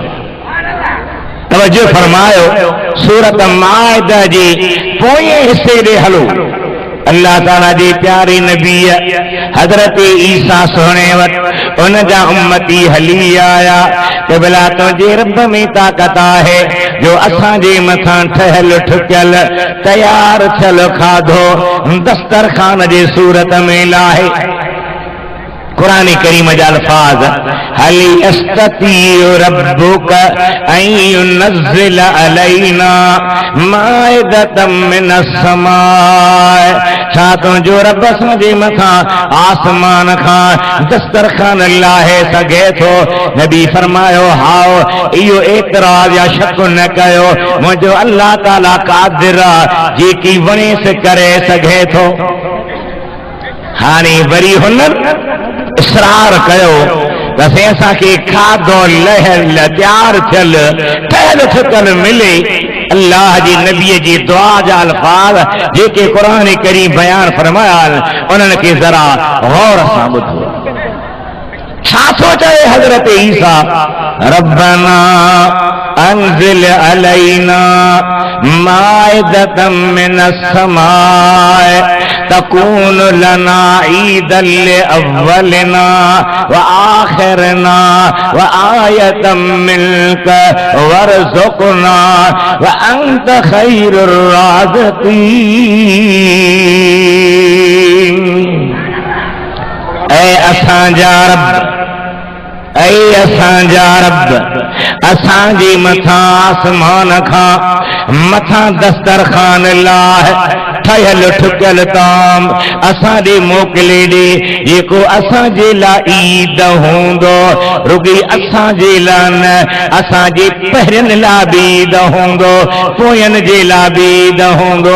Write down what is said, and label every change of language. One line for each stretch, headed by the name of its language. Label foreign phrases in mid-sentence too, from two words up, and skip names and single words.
Sindhi: तवज्जो फरमायो, सूरत माइदा जे पोएं हिसे ॾे हलो, अल्लाह ताला जे प्यारे नबी हज़रत ईसा सोहणे वटि उन जा उम्मती हली आया कि भला तुंहिंजे रब में ताक़त आहे जो असांजे मथां ठहियल ठुकियल तयार थियल खाधो दस्तरखान जे सूरत में लाहे। कुरान करीम जा अल्फाज,
Arabic: هل يستطيع ربك أن ينزل علينا مائدة من السماء,
Sindhi: छा तुंहिंजो रब असांजे मथां आसमान खां दस्तरखान लाहे सघे थो? नबी फरमायो, हाओ इहो एतराज़ या शक न कयो, मुंहिंजो अल्लाह ताला क़ादिर आहे जेकी वणेस करे सघे थो। हाणे वरी हुन इसरार कयो त असांखे खाधो लहल तयार थियल ठहियल ठुकियल मिले। अल्लाह जी नबीअ जी दुआ जा अल्फाज जेके क़ुरान करीम बयान फरमाया उन्हनि खे ज़रा गौर सां ॿुधो। छा थो चए हज़रत ईसा?
Arabic: ربنا أنزل علينا مائدة من السماء تكون لنا عيدا لأولنا وآخرنا وآية منك وارزقنا وأنت خير الرازقين.
Sindhi: ऐ असांजा रब, ऐ असांजा रब, असांजे मथां आसमान खां मथां दस्तरखान लाहे ठहियल ठुकियल ताम असां ॾे मोकिले ॾे, जेको असांजे लाइ ईद हूंदो, रुॻी असांजे लाइ न, असांजे पहिरियनि लाइ बि ईद हूंदो, पोयनि जे लाइ बि ईद हूंदो।